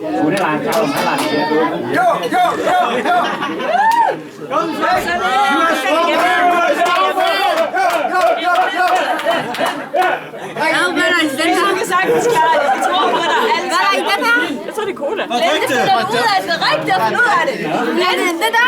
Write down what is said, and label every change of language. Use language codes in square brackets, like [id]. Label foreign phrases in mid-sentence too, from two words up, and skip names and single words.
[vi] Ủa nó làm sao phải làm vậy? Vô! [da] Kom så! Hvad er der i den her? Du kan sagtens klare det. Vi tror på dig alle Hvad er der i den her? Jeg tror, det er cola. Linde, finder ud af det. Rigtig at finde ud af det. Linde, det der.